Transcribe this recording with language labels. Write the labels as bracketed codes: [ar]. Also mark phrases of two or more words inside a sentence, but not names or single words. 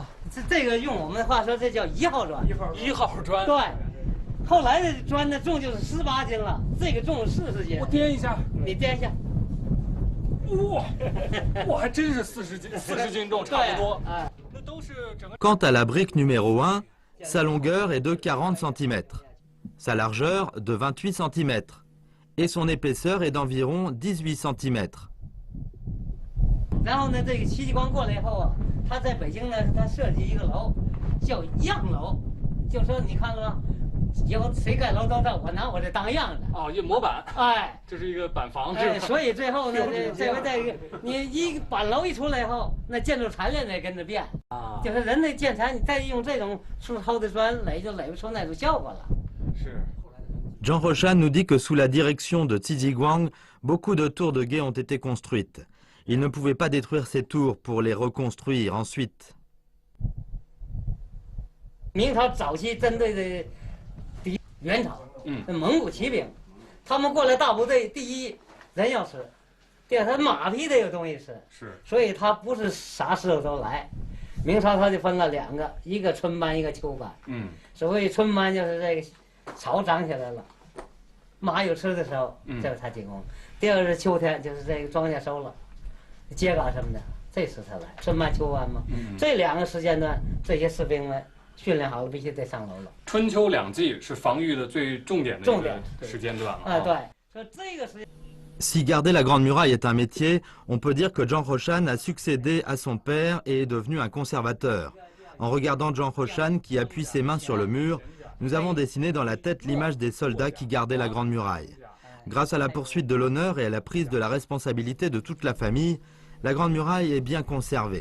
[zh] 这个用我们的话说，这叫1号砖。 1号砖。对。后来的砖呢，重就是18斤了，这个重40斤。我掂一下。你掂一下。哇，还真是40斤重，差不多。那都是整个。 [fr] Quant à la brique numéro 1, sa longueur est de 40 cm, sa largeur de 28 cm et son épaisseur est d'environ 18 cm. [zh] 然后呢，这个戚继光过来以后啊，他在北京呢，他设计一个楼，叫样楼，就说你看了吗？以后谁盖楼都我拿我这当样的。哦，一模板。哎，这是一个板房。所以最后呢，这回这个你一板楼一出来以后，那建筑材料也跟着变。就是人的建材，你再用这种粗糙的砖垒，就垒不出那种效果了。是。 [fr] Zhang Hoshan nous dit que sous la direction de Tiziguang, beaucoup de tours de guet ont été construites. Il ne pouvait pas détruire ces tours pour les reconstruire ensuite. [zh] 明朝早期针对的敌元朝，蒙古骑兵，他们过来大部队，第一人要吃，第二他马匹得有东西吃，所以他不是啥时候都来。明朝他就分了2个，一个春班，一个秋班。所谓春班就是这个草长起来了，马有吃的时候，这是他进攻。第二个是秋天，就是这个庄稼收了，秸秆什么的，这时他来。春班秋班嘛，这2个时间段，这些士兵们训练好了，必须得上楼了。春秋2季是防御的最重点的一个时间段了。对，所以这个时。 [fr] Si garder la Grande Muraille est un métier, on peut dire que Zhang Hoshan a succédé à son père et est devenu un conservateur. En regardant Zhang Hoshan qui appuie ses mains sur le mur, nous avons dessiné dans la tête l'image des soldats qui gardaient la Grande Muraille. Grâce à la poursuite de l'honneur et à la prise de la responsabilité de toute la famille, la Grande Muraille est bien conservée.